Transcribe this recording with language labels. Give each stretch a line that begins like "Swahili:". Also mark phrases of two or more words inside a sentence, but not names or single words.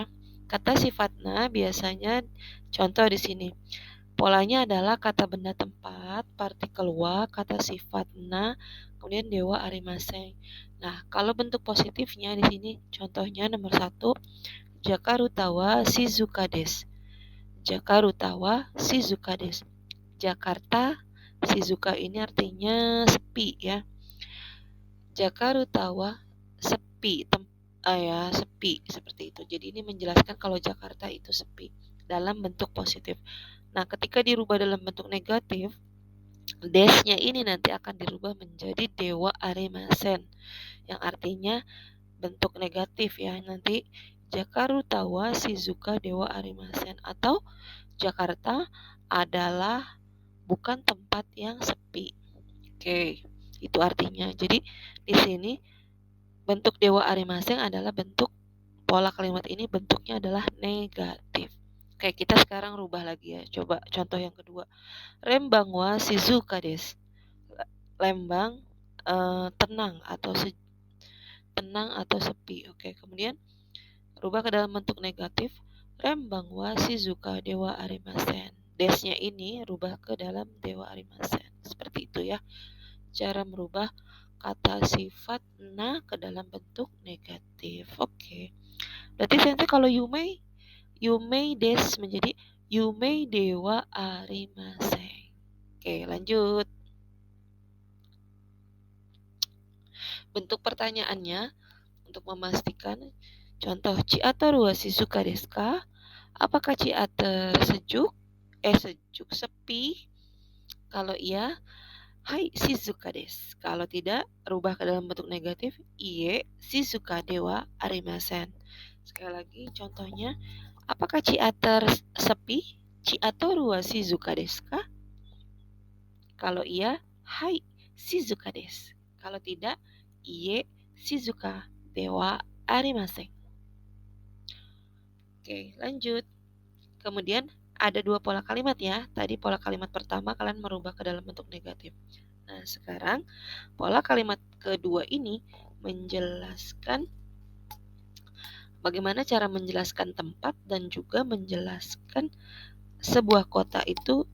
Indonesian: Kata sifat na biasanya contoh di sini. Polanya adalah kata benda tempat, partikel wa, kata sifat na, kemudian
Japanese: ではありません.
Indonesian: Nah, kalau bentuk positifnya di sini contohnya nomor 1,
Japanese: ジャカルタは静かです. ジャカルタは静かです.
Indonesian: Jakarta, Shizuka ini artinya sepi ya. Jakarta wa sepi, sepi seperti itu. Jadi ini menjelaskan kalau Jakarta itu sepi dalam bentuk positif. Nah, ketika dirubah dalam bentuk negatif, desnya ini nanti akan dirubah menjadi
Japanese: ではありません
Indonesian: yang artinya bentuk negatif ya. Nanti
Japanese: ジャカルタは静かではありません
Indonesian: atau Jakarta adalah bukan tempat yang sepi. Oke, itu artinya. Jadi di sini bentuk
Japanese: ではありません
Indonesian: adalah bentuk pola kalimat ini bentuknya adalah negatif. Oke, kita sekarang rubah lagi ya. Coba contoh yang kedua.
Japanese: レンバンは静かです.
Indonesian: Lembang tenang atau tenang atau sepi. Oke, kemudian rubah ke dalam bentuk negatif.
Japanese: レンバンは静かではありません.
Indonesian: Desnya ini rubah ke dalam
Japanese: ではありません.
Indonesian: Seperti itu ya. Cara merubah kata sifat na ke dalam bentuk negatif. Oke. Berarti nanti kalau
Japanese: 夢です
Indonesian: menjadi
Japanese: 夢ではありません.
Indonesian: Oke, lanjut. Bentuk pertanyaannya untuk memastikan.
Japanese: Contoh, チアタルは静かですか?
Indonesian: Apakah Chiater sejuk? Sejuk, sepi. Kalau iya,
Japanese: はい静かです.
Indonesian: Kalau tidak, rubah ke dalam bentuk negatif.
Japanese: いいえ静かではありません.
Indonesian: Sekali lagi contohnya, apakah Chiater sepi?
Japanese: チアトルは静かですか?
Indonesian: Kalau iya,
Japanese: はい静かです.
Indonesian: Kalau tidak,
Japanese: いいえ静かではありません.
Indonesian: Oke, lanjut. Kemudian ada dua pola kalimat ya. Tadi pola kalimat pertama kalian merubah ke dalam bentuk negatif. Nah, sekarang pola kalimat kedua ini menjelaskan bagaimana cara menjelaskan tempat dan juga menjelaskan sebuah kota itu.